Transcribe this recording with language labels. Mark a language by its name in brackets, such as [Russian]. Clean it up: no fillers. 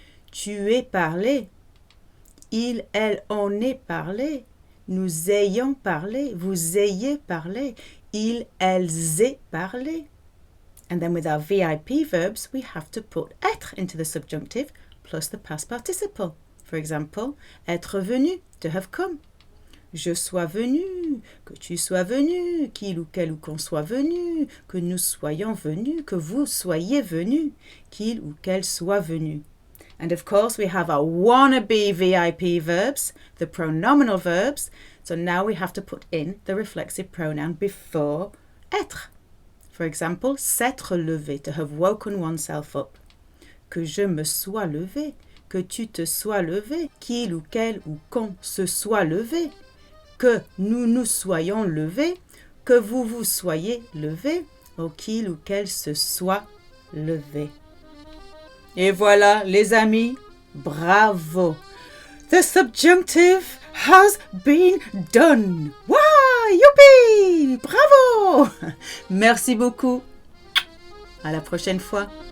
[French] Tu es parlé. Il, elle, on est parlé. Nous ayons parlé. Vous ayez parlé. Ils, elles aient parlé. [English] And then with our VIP verbs, we have to put être into the subjunctive plus the past participle. For example, être venu, to have come. [French] Je sois venu, que tu sois venu, qu'il ou quel ou qu'on soit venu, que nous soyons venus, que vous soyez venus, qu'il ou quel soit venu. [English] And of course, we have our wannabe VIP verbs, the pronominal verbs. So now we have to put in the reflexive pronoun before être. For example, s'être levé, to have woken oneself up. [French] Que je me sois levé, que tu te sois levé, qu'il ou quel ou qu'on se soit levé, que nous nous soyons levés, que vous vous soyez levés, ou qu'il ou quel se soit lever. Et voilà, les amis, bravo! [English] The subjunctive has been done! Wow! [French] Youpi! Bravo! Merci beaucoup! À la prochaine fois!